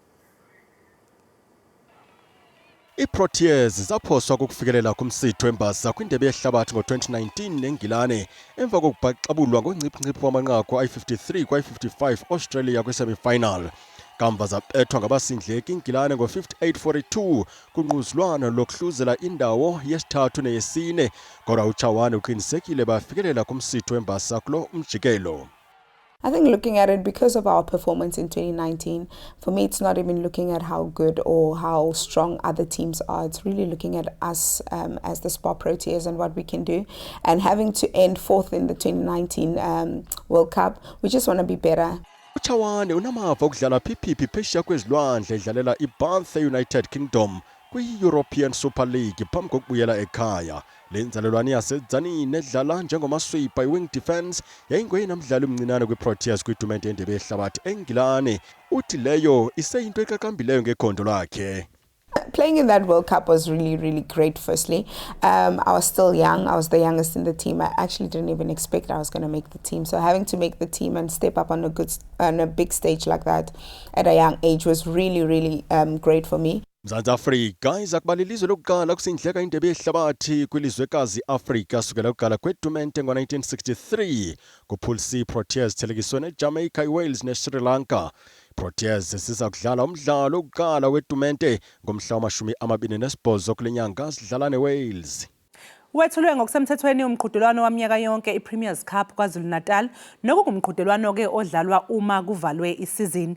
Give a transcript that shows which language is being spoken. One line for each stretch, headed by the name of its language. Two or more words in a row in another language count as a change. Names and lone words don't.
Xhosa: iProteas zaphoswa kokufikelela kumsitho wembasa kwindebe yehlabathi ngo-2019 neNgilane emva kokubhaxabulwa ngongciphi-nciphi wamanqaku ayi-53 kwayi-55 Australia kwi-semi-final. Kamva zabethwa ngabasindleki iNgilane ngo-58-42 kunquzulwano lokuhluzela indawo yesithathu neyesine, kodwa uChawane uqinisekile bafikelela kumsitho wembasa kulo umjikelo.
English: I think looking at it because of our performance in 2019, for me it's not even looking at how good or how strong other teams are. It's really looking at us as the Spar Proteas and what we can do. And having to end 4th in the 2019 World Cup, we just want to be better.
Xhosa: uChawane unamava okudlala phiphipi phesheya kwezilwandle edlalela iBanthe United Kingdom kwi-European Super League phambi kokubuyela ekhaya. Le nzalelwane yaseDzanini edlala njengomasweeper i-
English: wing defence
Xhosa: yayingoyinamdlali omncinane kwi-Proteas kwitumente yendebe yehlabathi eNgilane. Uthi leyo iseyinto eqaqambileyo ngekhondo lakhe.
English: Playing in that World Cup was really, really great, firstly. I was still young. I was the youngest in the team. I actually didn't even expect I was going to make the team. So having to make the team and step up on a big stage like that at a young age was really, really great for me.
Xhosa: Mzansi Afrika iza kuba lilizwe lokuqala kusindleka indebe yehlabathi kwilizwekazi Afrika sukela kuqala kwetumente ngo-1963. Ku-Pool C, Proteas thelekiswe neJamaica, iWales neSri Lanka. Proteas siza kudlala umdlalo wokuqala wetumente ngomhla wama-28 kule nyanga sidlala neWales.
Zulu: Wethulwe ngokusemthethweni umqhudelwano waminyaka yonke iPremiers Cup KwaZulu-Natal nokungumqhudelwano ke odlalwa uma kuvalwe isizini.